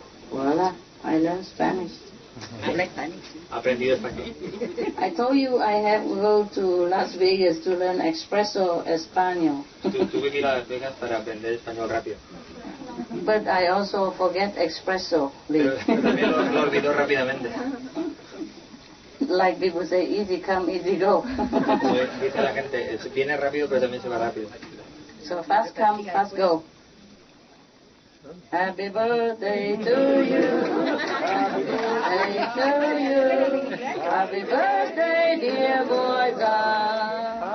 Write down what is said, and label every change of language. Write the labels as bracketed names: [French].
[English] Voila, I learned Spanish. [Spanish] Aprendido español. [English] I told you I have to go to Las Vegas to learn espresso español. [Spanish] Tuve que ir a Las Vegas para aprender español rápido. [English] But I also forget espresso. [Spanish] Pero también lo olvidó rápidamente. [English] Like people say, easy come, easy go. [Spanish] Dice la gente, viene rápido pero también se va rápido. [English] So fast come, fast go. Happy birthday to you. Happy birthday to you. Happy birthday, dear boys.